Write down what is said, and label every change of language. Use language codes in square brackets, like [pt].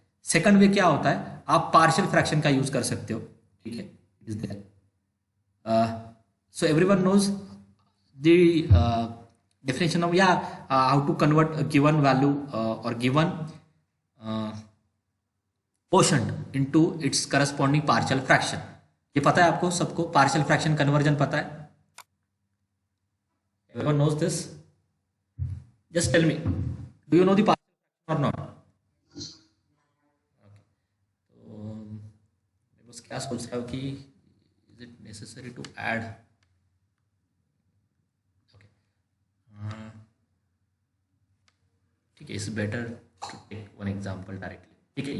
[hi] Second वे क्या होता है, आप पार्शियल फ्रैक्शन का यूज कर सकते हो, ठीक है। [en] Is there, so everyone knows the definition of how to convert a given value or given quotient into its corresponding partial fraction। [hi] ये पता है आपको सबको, पार्शियल फ्रैक्शन कन्वर्जन पता है, [en] everyone knows this, just tell me, do you know the partial fraction or not? [hi] तो मैं बस क्या सोच रहा हूँ कि [en] is it necessary to add, [hi] ठीक है, [en] it's better to take one example directly, [hi] ठीक है।